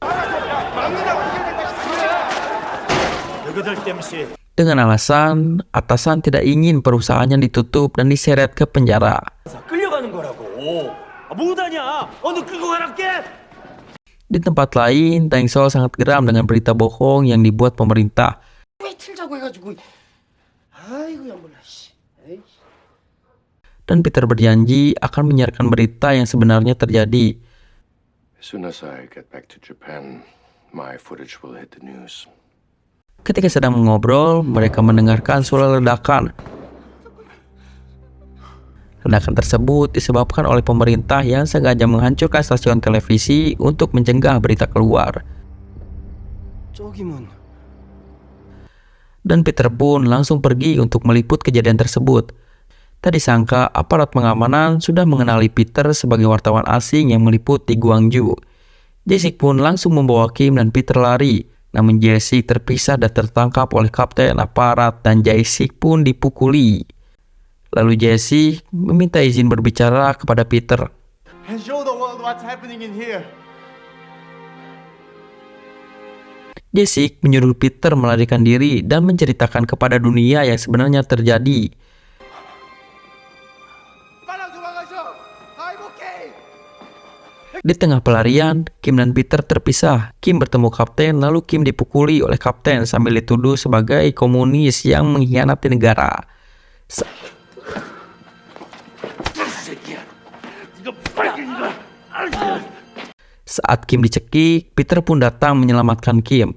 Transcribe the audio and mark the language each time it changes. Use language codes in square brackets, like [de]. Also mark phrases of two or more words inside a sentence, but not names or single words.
[id] Dengan alasan atasan tidak ingin perusahaannya ditutup dan diseret ke penjara. Di tempat lain, Tang Sol sangat geram dengan berita bohong yang dibuat pemerintah. [ko] 왜 틀자고 해가지고 아이고야 몰라 씨. 에이. [id] Dan Peter berjanji akan menyiarkan berita yang sebenarnya terjadi. [en] As soon as I get back to Japan, my footage will hit the news. [id] Ketika sedang mengobrol, mereka mendengarkan suara ledakan. Ledakan tersebut disebabkan oleh pemerintah yang sengaja menghancurkan stasiun televisi untuk mencegah berita keluar. [ko] 저기면 [id] Dan Peter pun langsung pergi untuk meliput kejadian tersebut. Tak disangka aparat pengamanan sudah mengenali Peter sebagai wartawan asing yang meliput di Gwangju. Jessica pun langsung membawa Kim dan Peter lari. Namun Jessica terpisah dan tertangkap oleh kapten aparat dan Jessica pun dipukuli. Lalu Jessica meminta izin berbicara kepada Peter. [en] and show the world what's happening in here. [id] Jessica menyuruh Peter melarikan diri dan menceritakan kepada dunia yang sebenarnya terjadi. [ko] 빨리 도망가셔. [en] I'm okay. [id] Di tengah pelarian, Kim dan Peter terpisah. Kim bertemu kapten, lalu Kim dipukuli oleh kapten sambil dituduh sebagai komunis yang mengkhianati negara. Saat Kim dicekik, Peter pun datang menyelamatkan Kim.